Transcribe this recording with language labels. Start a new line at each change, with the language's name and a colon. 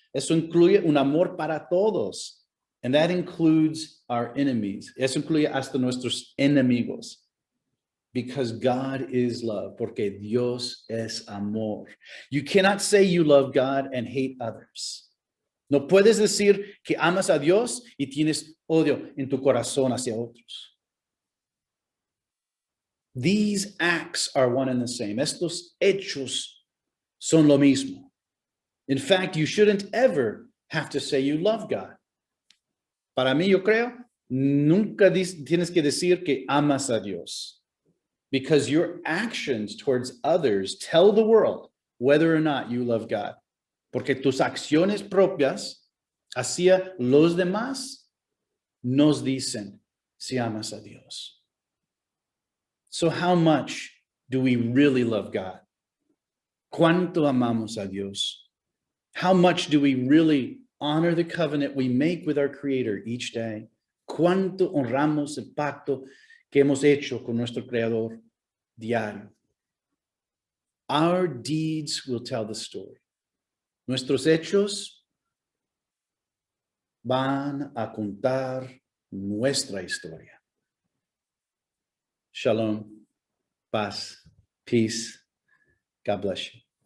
Spanish: Eso incluye un amor para todos.
English: And that includes our enemies.
Spanish: Eso incluye hasta nuestros enemigos.
English: Because God is love,
Spanish: porque Dios es amor.
English: You cannot say you love God and hate others.
Spanish: No puedes decir que amas a Dios y tienes odio en tu corazón hacia otros.
English: These acts are one and the same.
Spanish: Estos hechos son lo mismo.
English: In fact, you shouldn't ever have to say you love God.
Spanish: Para mí, yo creo, nunca tienes que decir que amas a Dios.
English: Because your actions towards others tell the world whether or not you love God.
Spanish: Porque tus acciones propias hacia los demás nos dicen si amas a Dios.
English: So how much do we really love God?
Spanish: ¿Cuánto amamos a Dios?
English: How much do we really honor the covenant we make with our Creator each day?
Spanish: ¿Cuánto honramos el pacto que hemos hecho con nuestro Creador diario?
English: Our deeds will tell the story.
Spanish: Nuestros hechos van a contar nuestra historia.
English: Shalom, paz, peace. God bless you.